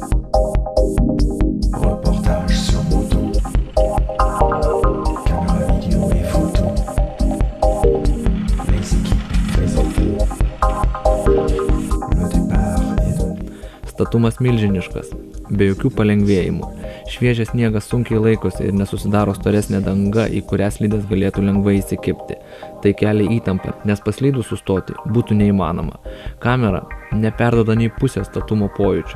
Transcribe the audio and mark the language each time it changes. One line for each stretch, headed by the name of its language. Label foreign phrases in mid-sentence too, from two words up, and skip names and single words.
French: Reportage sur moto. Caméra vidéo et photo. Les équipes, les effets. Le départ est donné.
Lithuanian: Statumas milžiniškas, be jokių palengvėjimų. Šviežias sniegas sunkiai laikosi ir nesusidaro storesnė danga, į kurią slidės galėtų lengvai įsikibti. Tai kelia įtampą, nes paslydus sustoti būtų neįmanoma. Kamera neperduoda nei pusės statumo pojūčio.